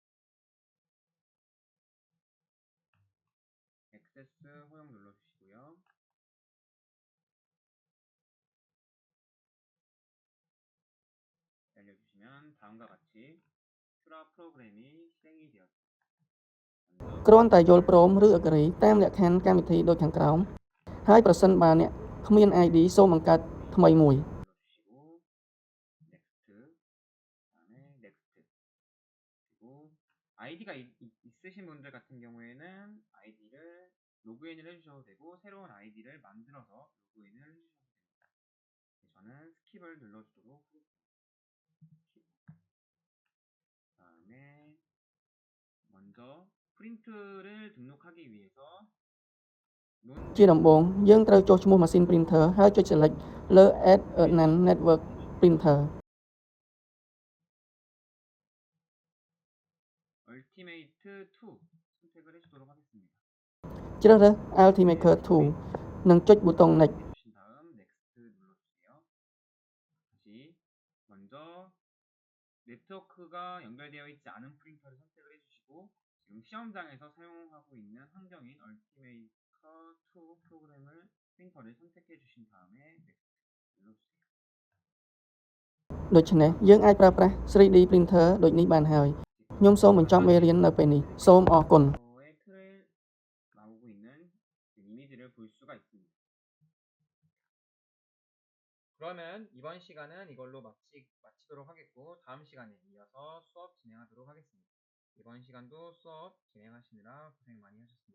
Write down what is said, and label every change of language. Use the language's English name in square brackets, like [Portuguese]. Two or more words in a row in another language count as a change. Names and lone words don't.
[Korean] 액세스 허용 눌러주시고요. 기다려주시면 다음과 같이 큐라 프로그램이 실행이 되었습니다. [Khmer] គ្រាន់តែយល់ព្រមឬ agree តាមលក្ខខណ្ឌកម្មវិធីដូចខាងក្រោមហើយប្រសិនបើអ្នកគ្មាន ID សូមបង្កើតថ្មីមួយ [Korean] 눌러주시고 next, 다음에 next. 그리고 아이디가 있으신 분들 같은 경우에는 아이디를 로그인을 해주셔도 되고 새로운 아이디를 만들어서 로그인을 해주셔도 됩니다. 저는 스킵을 눌러주도록 하겠습니다. 다음에 먼저 프린트를 등록하기 위해서 [Khmer] ជាដំបូងយើងត្រូវចុះឈ្មោះម៉ាស៊ីន printer ហើយចុច select លើ [English] add a NaN network printer [Korean] Ultimate 2 선택을 해주도록 하겠습니다. [Khmer] ជ្រើសរើស Ultimaker 2 និងចុចប៊ូតុង next [Korean] 해주신 다음 next 눌러주세요. 다시 먼저 네트워크가 연결되어 있지 않은 프린터를 선택을 해주시고 지금 시험장에서 사용하고 있는 환경인 Ultimaker 2 프로그램을 프린터를 선택해 주신 다음에 next 눌러주세요. [Khmer] ដូច្នេះយើងអាចប្រើប្រាស់ 3D printer ដូចនេះបានហើយខ្ញុំសូមបញ្ចប់មេរៀននៅពេលនេះសូមអរគុណ [Korean] 의 틀에 나오고 있는 이미지를 볼 수가 있습니다. 그러면 이번 시간은 이걸로 마치도록 하겠고 다음 시간에 이어서 수업 진행하도록 하겠습니다. 이번 시간도 수업 진행하시느라 고생 많이 하셨습니다.